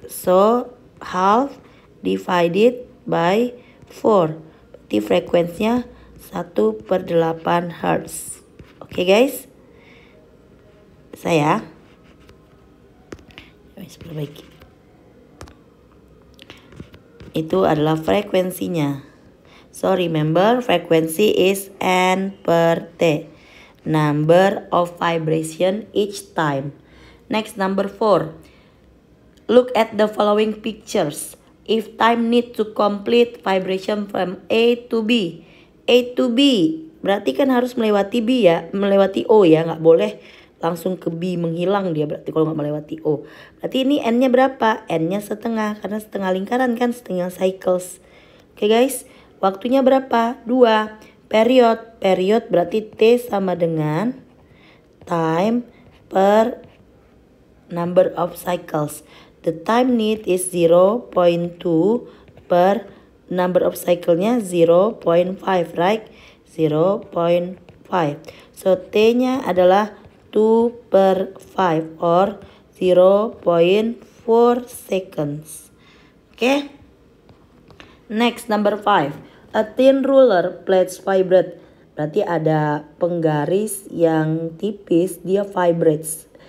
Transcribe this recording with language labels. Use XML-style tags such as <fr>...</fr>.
<en>So, half divided by 4.</en> <id>Berarti frekuensinya 1/8 Hz. Oke guys? Saya perbaiki. Itu adalah frekuensinya.</id> <en>So remember, frequency is N per T. Number of vibration each time. Next, number 4. Look at the following pictures. If time need to complete vibration from A to B.</en> <id>A to B berarti kan harus melewati B ya, melewati O ya, nggak boleh langsung ke B, menghilang dia berarti kalau nggak melewati O. Berarti ini N-nya berapa? N-nya setengah, karena setengah lingkaran kan, setengah cycles.</id> <en>Oke guys,</en> <id>waktunya berapa?</id> <en>2. Period</en> <id>berarti T sama dengan</id> <en>time per number of cycles. The time need is 0.2 per number of cycle-nya 0.5, right? 0.5. So T-nya adalah 2/5 or 0.4 seconds. Okay. Next, number 5. A thin ruler plates vibrate.</en> <id>Berarti ada penggaris yang tipis, dia vibrates.</id>